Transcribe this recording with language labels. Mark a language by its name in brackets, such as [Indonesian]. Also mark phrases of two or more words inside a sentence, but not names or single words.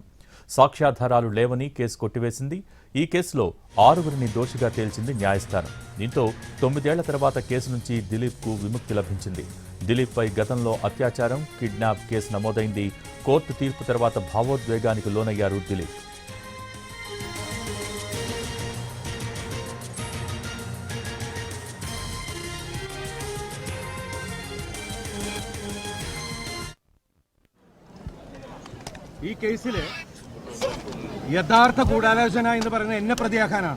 [Telugu] సాక్ష్యాధారాలు లేవని కేసు కొట్టివేసింది. ఈ కేసులో 6గురిని దోషిగా తేల్చింది న్యాయస్థానం. దీంతో 9 ఏళ్ల తర్వాత కేసు నుంచి దిలీప్కు విముక్తి లభించింది. దిలీప్పై గతంలో అత్యాచారం, కిడ్నాప్ కేసు నమోదైంది. కోర్టు తీర్పు తర్వాత భావోద్వేగానికి లోనయ్యారు దిలీప్. [Malayalam] ഈ കേസിൽ യഥാർത്ഥ ഗൂഢാലോചന എന്ന് പറയുന്നത് എന്നെ പ്രതിയാക്കാനാണ്.